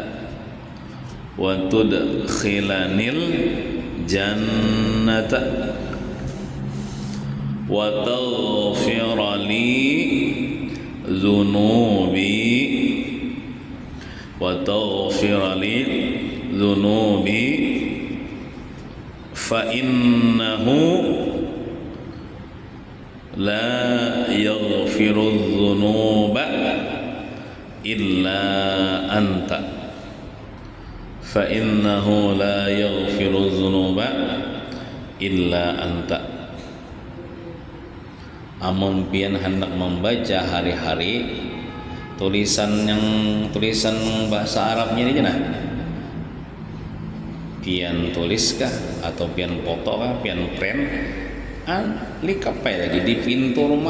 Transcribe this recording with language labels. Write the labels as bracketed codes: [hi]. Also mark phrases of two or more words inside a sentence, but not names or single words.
[ar] وتغفر لي ذنوبي فإنه لا يغفر الذنوب إلا أنت [bjn] amun pian hendak membaca hari-hari tulisan bahasa Arabnya ini nah pian tuliskah atau pian foto kah pian print likapai lagi di pintu rumah.